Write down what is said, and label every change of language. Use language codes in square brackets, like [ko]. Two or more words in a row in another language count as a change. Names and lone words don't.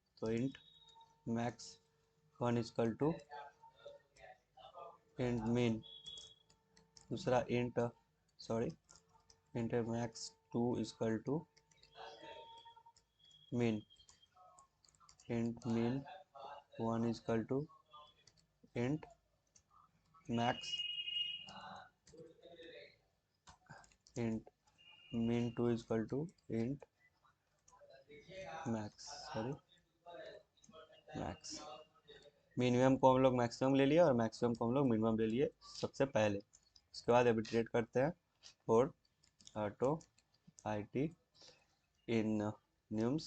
[en] तो int max 1 is equal to int mean, दूसरा int max 2 is equal to mean, int min 1 is equal to int max, int min 2 is equal to int max, sorry max. [hi] मिनिमम को हम लोग मैक्सिमम ले लिया और मैक्सिमम को हम लोग मिनिमम ले लिए सबसे पहले। उसके बाद एबिट्रेट करते हैं [en] for auto i t in nums.